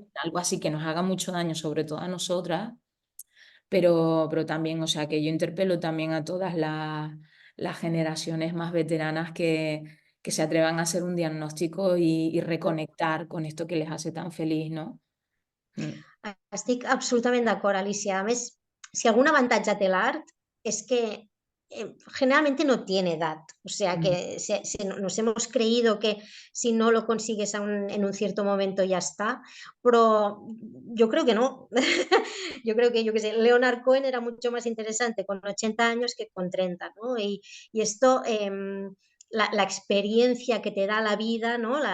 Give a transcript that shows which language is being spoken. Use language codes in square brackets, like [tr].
[es] en algo así que nos haga mucho daño, sobre todo a nosotras, pero también, o sea, que yo interpelo también a todas las generaciones más veteranas que se atrevan a hacer un diagnóstico y mm. reconectar con esto que les hace tan feliz, ¿no? Mm, [ca] Estic absolutament d'acord, Alicia. A més, si algun avantatge té l'art és que [es] generalmente no tiene edad. O sea mm. que nos hemos creído que si no lo consigues en un cierto momento ya está, pero yo creo que no. Yo creo que, yo qué sé, Leonard Cohen era mucho más interesante con 80 años que con 30, ¿no? Y esto, la experiencia que te da la vida, ¿no?